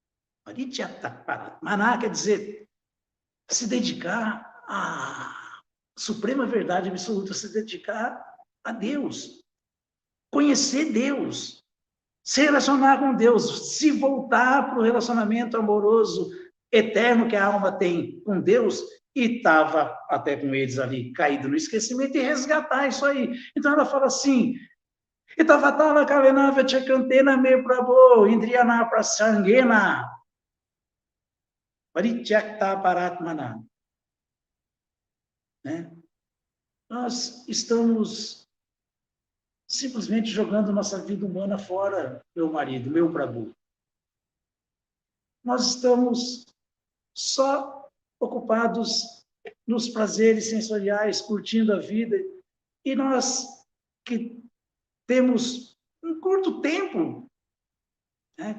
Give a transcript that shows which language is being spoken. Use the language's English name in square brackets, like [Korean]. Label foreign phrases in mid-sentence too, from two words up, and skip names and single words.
[Sanskrit] Parityakta Paratmana [Portuguese] quer dizer se dedicar a suprema verdade absoluta, se dedicar a Deus, conhecer Deus, se relacionar com Deus, se voltar para o relacionamento amoroso, eterno que a alma tem com Deus, e estava até com eles ali, caído no esquecimento, e resgatar isso aí. Então ela fala assim, [Sanskrit] Itavatala Kalenava Chekantena Me Prabhu, Indriana Prasangena, Parityakta Paratmana. [Portuguese] Né? Nós estamos simplesmente jogando nossa vida humana fora, meu marido, meu Prabhu. Nós estamos só ocupados nos prazeres sensoriais, curtindo a vida, e nós que temos um curto tempo, né?